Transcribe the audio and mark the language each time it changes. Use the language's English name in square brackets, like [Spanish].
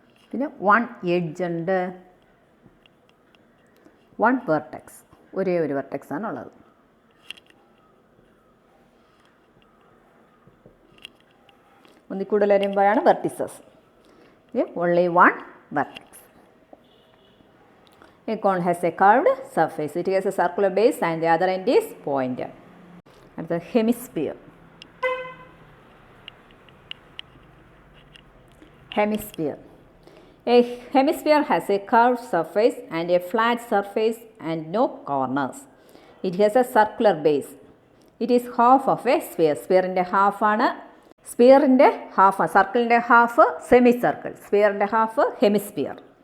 [Malayalam] പിന്നെ 1 എഡ്ജ് ഉണ്ട്, 1 വെർട്ടെക്സ്. ഒരേ ഒരു വെർട്ടെക്സ് ആണുള്ളത്. ഒന്നിൽ കൂടുതൽ വരുമ്പോഴാണ് vertices. [English] only 1 vertex. A cone has a curved surface. It has a circular base and the other end is pointed. At the hemisphere. Hemisphere. A hemisphere has a curved surface and a flat surface and no corners. It has a circular base. It is half of a sphere. Sphere in the half ആണ്. [Malayalam] സ്പിയറിൻ്റെ half, സർക്കിളിൻ്റെ half semi circle, സ്പിയറിൻ്റെ half hemisphere.